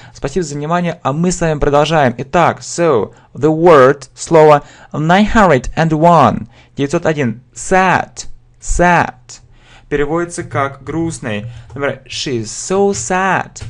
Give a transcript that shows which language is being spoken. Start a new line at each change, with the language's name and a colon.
Russian: Спасибо за внимание, а мы с вами продолжаем. Итак,
English: so, the word,
Russian: слово 901.
English: 901. Sad. Sad.
Russian: Переводится как грустный. Например,
English: she's so sad.